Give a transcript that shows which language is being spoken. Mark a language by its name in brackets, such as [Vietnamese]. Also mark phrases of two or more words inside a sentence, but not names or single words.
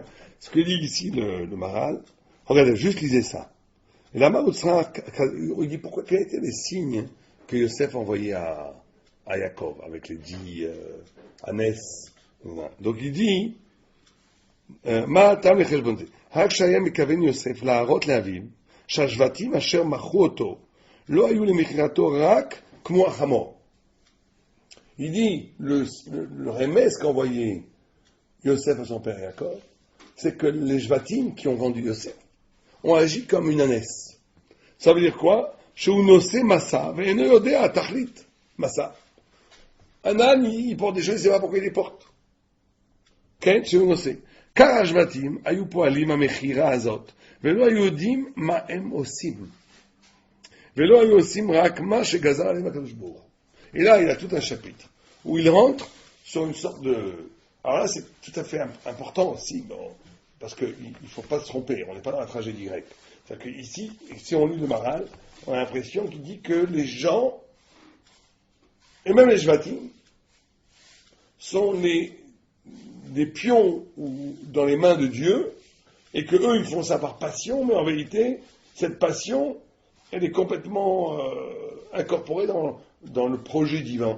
[French] Ce que dit ici le Maral, regardez, juste lisez ça. Et là, il dit pourquoi, quels étaient les signes que Yosef envoyait à Yaakov, avec les 10 ânesses. Donc il dit, [Hebrew] מה הטעם לחשבון זה? רק שהיה מכוון יוסף להראות לאביו שהשבטים אשר מכרו אותו לא היו למכירתו רק כמו החמור. [French] Il dit, le remède qu'envoyait Yosef à son père Yaakov, c'est que les Shvatim qui ont vendu Yosef ont agi comme une ânesse. Ça veut dire quoi? [Hebrew] שהוא נושא משא, ואינו יודע תכלית משא. [French] Un âne, il porte des choses, il ne sait pas pourquoi il les porte. [Hebrew] כן, שהוא נושא. car השבטים היו פועלים המכירה הזאת, ולא היו יודעים מה הם עושים. ולא היו עושים רק מה שגזר עליהם הקדוש ברוך הוא. [French] Et là, il a tout un chapitre, où il rentre sur une sorte de... Alors là, c'est tout à fait important aussi, parce qu'il ne faut pas se tromper, on n'est pas dans la tragédie grecque. C'est-à-dire qu'ici, si on lit le Maharal, on a l'impression qu'il dit que les gens, et même les Shvatim, sont des pions dans les mains de Dieu, et que eux ils font ça par passion, mais en vérité, cette passion, elle est complètement incorporée dans le projet divin.